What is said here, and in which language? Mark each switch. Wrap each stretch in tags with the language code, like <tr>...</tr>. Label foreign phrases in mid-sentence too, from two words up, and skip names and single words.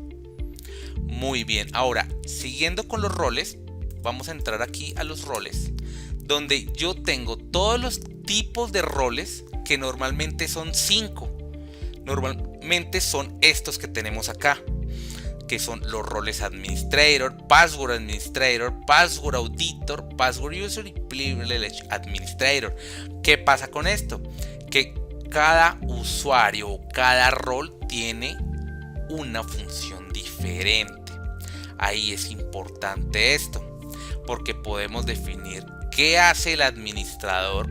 <es>Muy bien, ahora siguiendo con los roles, vamos a entrar aquí a los roles, donde yo tengo todos los tipos de roles que normalmente son 5. Normalmente son estos que tenemos acá, que son los roles Administrator, Password Administrator, Password Auditor, Password User y Privilege Administrator. ¿Qué pasa con esto? Que cada usuario o cada rol tiene una función diferente. Ahí es importante esto, porque podemos definir qué hace el administrador.</es>